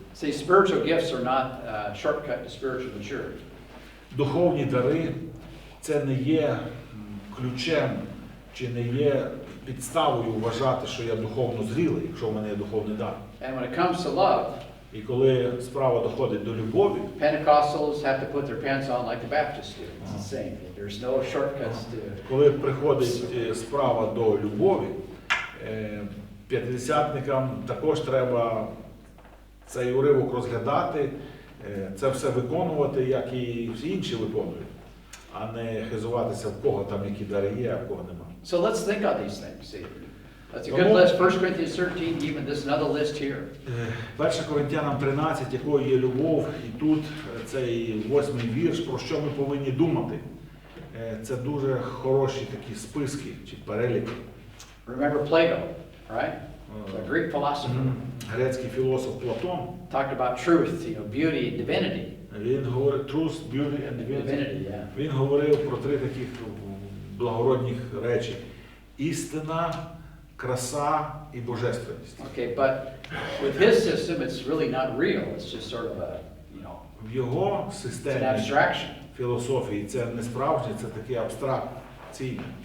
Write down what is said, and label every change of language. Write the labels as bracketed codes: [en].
[en] See, spiritual gifts are not a shortcut to spiritual maturity. [uk] Духовні дари – це не є ключем, чи не є підставою вважати, що я духовно зрілий, якщо в мене є духовний дар. [en] And when it comes to love, [uk] І коли справа доходить до любові, [en] Pentecostals have to put their pants on like the Baptists do. It's the same. There's no shortcuts to it. [uk] коли приходить справа до любові, п'ятдесятникам також треба цей уривок розглядати, це все виконувати, як і всі інші виконують. а не хизуватися, в кого там які дари є, а в кого нема. [en] So let's think on these things, see. That's a good list, 1 Corinthians 13, even this another list here. [uk] 1 Коринтянам 13, якою є любов, і тут цей 8-й вірш, про що ми повинні думати. Це дуже хороші такі списки чи переліки. [en] Remember Plato, right? The Greek philosopher. [uk] Грецький філософ Платон. [en] Talked about truth, beauty and divinity. [uk] Він говорив [en] truth, beauty and divinity. Yeah. [uk] Він говорив про три таких благородних речі: істина, краса і божественність. [en] Okay, but with his system, it's really not real. It's just sort of a, [uk] В його [en] it's an [uk] системі [en] abstraction. [uk] філософії це не справжнє, це таке абстракційне.